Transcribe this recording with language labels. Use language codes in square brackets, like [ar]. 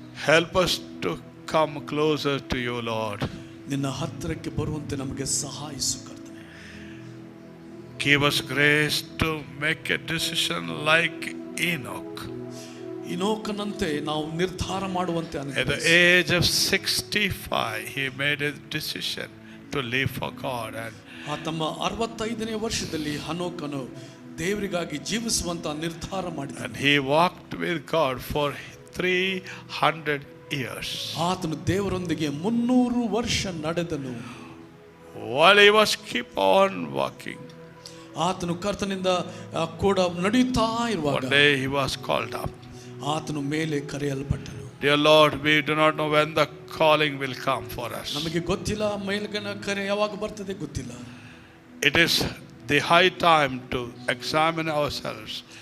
[en] Help us to come closer to you, Lord. [kn] ನಿನ್ನ ಹತ್ತಿರಕ್ಕೆ ಬರುವಂತೆ ನಮಗೆ ಸಹಾಯಿಸು ಕರ್ತನೆ. [en] Give us grace to make a decision like Enoch. [kn] ಇನೋಕನಂತೆ ನಾವು ನಿರ್ಧಾರ ಮಾಡುವಂತೆ [en] At the [kn] ಅನುಗ್ರಹಿಸು. [en] age of 65, he made a decision to live for God. And [kn] ತಮ್ಮ 65ನೇ ವರ್ಷದಲ್ಲಿ ಹನೋಕನು ದೇವರಿಗಾಗಿ ಜೀವಿಸುವಂತ ನಿರ್ಧಾರ ಮಾಡಿದ. [en] And he walked with God for 300 years. [kn] ಆತನು ದೇವರೊಂದಿಗೆ 300 ವರ್ಷ ನಡೆದನು. [en] While he was keep on walking, [kn] ಆತನು ಕರ್ತನಿಂದ ಕೂಡ ನಡೆಯುತ್ತಾ ಇರುವಾಗ [en] one day he was called up. [kn] ಆತನು ಮೇಲೆ ಕರೆಯಲ್ಪಟ್ಟನು. [en] Dear Lord, we do not know when the calling will come for us. [kn] ನಮಗೆ ಗೊತ್ತಿಲ್ಲ ಮೇಲ್ಗನ ಕರೆ ಯಾವಾಗ ಬರ್ತದೆ ಗೊತ್ತಿಲ್ಲ. [en] It is the high time to examine ourselves